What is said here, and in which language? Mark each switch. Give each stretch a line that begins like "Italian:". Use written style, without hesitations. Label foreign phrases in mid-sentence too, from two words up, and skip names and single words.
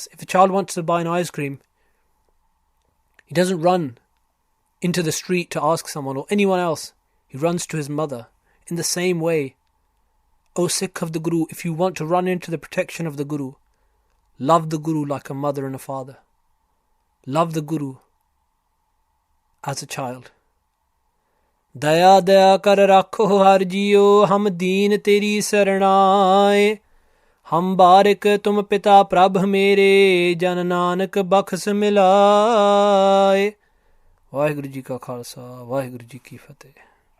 English: If a child wants to buy an ice cream, he doesn't run into the street to ask someone or anyone else. He runs to his mother. In the same way, O Sikh of the Guru, if you want to run into the protection of the Guru, love the Guru like a mother and a father. Love the Guru as a child.
Punjabi: ਦਇਆ ਕਰਿ ਰਾਖਹੁ ਹਰਿ ਜੀਉ ਹਮ ਦੀਨ ਤੇਰੀ ਸਰਣਾਇ. ਹਮ ਬਾਰਿਕ ਤੁਮ ਪਿਤਾ ਪ੍ਰਭ ਮੇਰੇ ਜਨ ਨਾਨਕ ਬਖਸਿ ਮਿਲਾਇ. ਵਾਹਿਗੁਰੂ ਜੀ ਕਾ ਖਾਲਸਾ ਵਾਹਿਗੁਰੂ ਜੀ ਕੀ ਫਤਹਿ.